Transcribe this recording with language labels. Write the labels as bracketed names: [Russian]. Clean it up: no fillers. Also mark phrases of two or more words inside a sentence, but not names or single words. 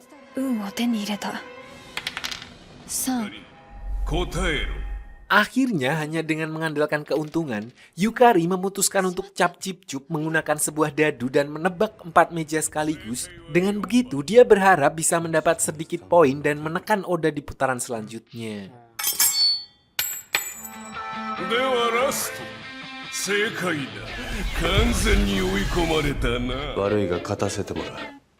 [Japanese] 運を手に入れた。3。答えろ [Indonesian] Akhirnya hanya dengan mengandalkan keuntungan, Yukari memutuskan untuk cap cip cup menggunakan sebuah dadu dan menebak 4 meja sekaligus. Dengan begitu dia berharap bisa mendapat sedikit poin dan menekan Oda di putaran selanjutnya. [Japanese] ではラスト正解だ完全に追い込まれたな悪いが勝たせてもらう